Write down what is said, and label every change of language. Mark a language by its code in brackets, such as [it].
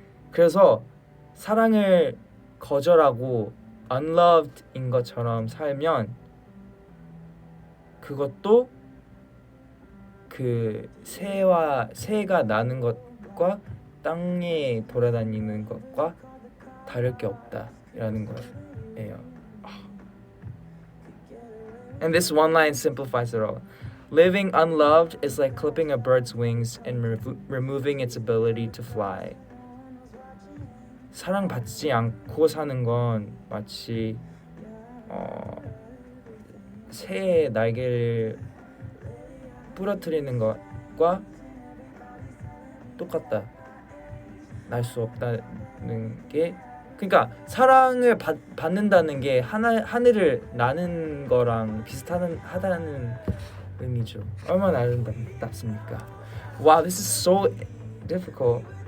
[ko] 그래서 사랑을 거절하고 unloved인 것처럼 살면 그것도 그 새가 나는 것과 땅에 돌아다니는 것과 다를 게 없다라는 거예요. [en] And this one line simplifies it all. Living unloved is like clipping a bird's wings and removing its ability to fly. [ko] 사랑받지 않고 사는 건 마치 새의 날개를 부러뜨리는 것과 똑같다. 날 수 없다는 게, 그러니까 사랑을 받는다는 게 하늘을 나는 거랑 비슷하다는 의미죠. 얼마나 아름답습니까? [en] Wow, this is so difficult.